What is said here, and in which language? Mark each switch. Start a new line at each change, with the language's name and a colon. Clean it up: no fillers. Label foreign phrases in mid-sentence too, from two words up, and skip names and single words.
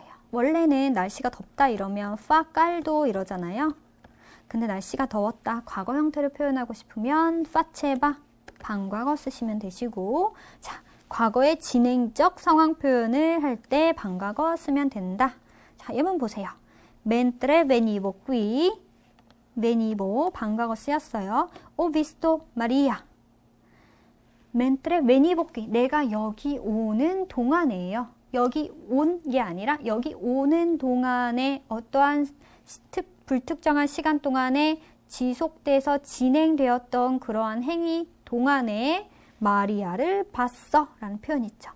Korean: 원래는 날씨가 덥다 이러면
Italian: fa caldo
Korean: 이러잖아요. 근데 날씨가 더웠다, 과거 형태를 표현하고 싶으면 파체바 방과거 쓰시면 되시고, 자, 과거의 진행적 상황 표현을 할 때 방과거 쓰면 된다. 자, 예문 보세요.
Italian: mentre venivo qui, venivo
Korean: 방과거 쓰였어요.
Italian: Ho visto Maria. mentre venivo qui,
Korean: 내가 여기 오는 동안에요. 여기 온 게 아니라 여기 오는 동안에 어떠한 불특정한 시간 동안에 지속돼서 진행되었던 그러한 행위 동안에 마리아를 봤어 라는 표현이 있죠.